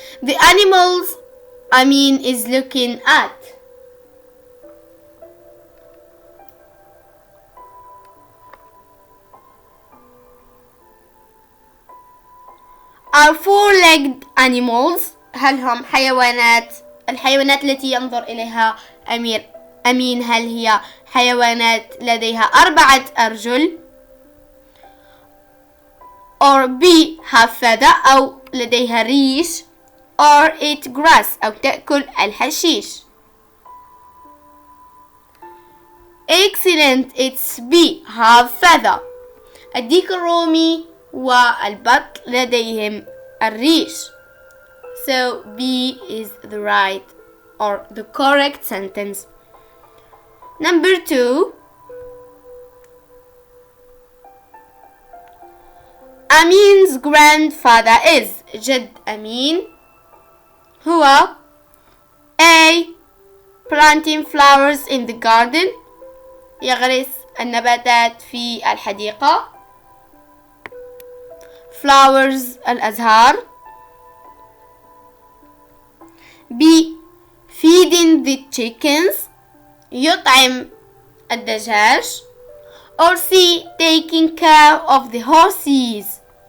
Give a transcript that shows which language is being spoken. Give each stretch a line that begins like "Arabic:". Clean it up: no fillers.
English: The animals Amin is looking at. Are four-legged animals.
Arabic: هل هم الحيوانات التي ينظر إليها أمين هل هي حيوانات لديها 4 أرجل؟
English: or B. have feather
Arabic: أو لديها ريش
English: or eat grass
Arabic: أو تأكل الحشيش.
English: Excellent. It's B. have feather.
Arabic: الديك الرومي والبط لديهم الريش.
English: So B is the right or the correct sentence. Number 2. Amin's grandfather is.
Arabic: جد أمين هو
English: A. planting flowers in the garden.
Arabic: يغرس النباتات في الحديقة.
English: flowers
Arabic: الأزهار.
English: B. feeding the chickens.
Arabic: يطعم الدجاج.
English: or C. taking care of the horses.